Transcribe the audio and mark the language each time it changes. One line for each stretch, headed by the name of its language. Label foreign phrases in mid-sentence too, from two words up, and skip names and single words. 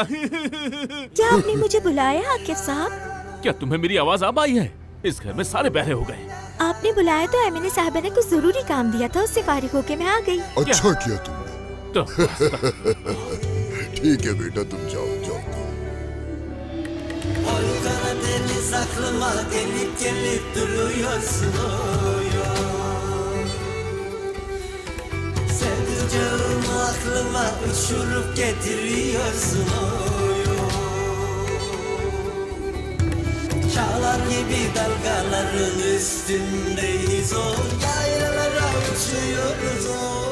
Hindi: क्या आपने मुझे बुलाया आकिब साहब? क्या तुम्हें मेरी आवाज अब आई है? इस घर में सारे बहरे हो गए। आपने बुलाया तो एमिने साहबा ने कुछ जरूरी काम दिया था, उससे फारिग होके मैं आ गई। अच्छा किया तुमने। ठीक है बेटा, तुम जाओ जाओ।
Turkish: Karadeniz aklıma gelip gelip duruyorsun Sevdiceğim aklıma uçurup getiriyorsun Çağlar gibi dalgaların üstündeyiz o Yaylalara uçuyoruz o